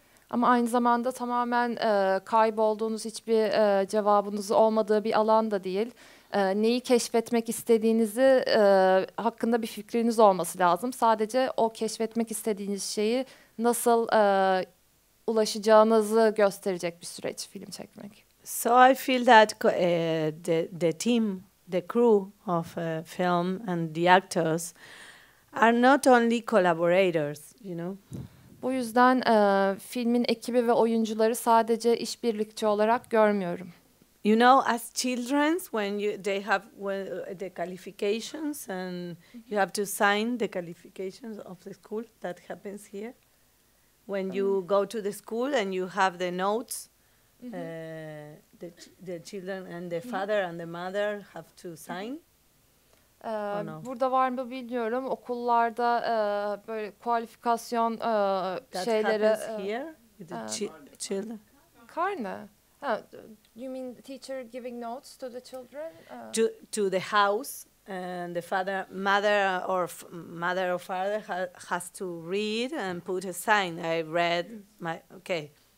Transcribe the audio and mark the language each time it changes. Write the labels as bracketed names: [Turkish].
[Turkish] Ama aynı zamanda tamamen kaybolduğunuz, hiçbir cevabınız olmadığı bir alan da değil. Neyi keşfetmek istediğinizi hakkında bir fikriniz olması lazım. Sadece o keşfetmek istediğiniz şeyi nasıl ulaşacağınızı gösterecek bir süreç film çekmek. [English] So I feel that the team, the crew of a film and the actors are not only collaborators, you know. [Turkish] Bu yüzden filmin ekibi ve oyuncuları sadece işbirlikçi olarak görmüyorum. [English] You know, as children, when they have the qualifications and you have to sign the qualifications of the school, that happens here. When you go to the school and you have the notes, the children and the father and the mother have to sign. No? [Turkish] Burada var mı bilmiyorum. Okullarda böyle kualifikasyon şeyleri. [English] That happens here with the children. [Turkish] Karne. [English] You mean the teacher giving notes to the children? To the house, and the mother or father has to read and put a sign. I read my okay.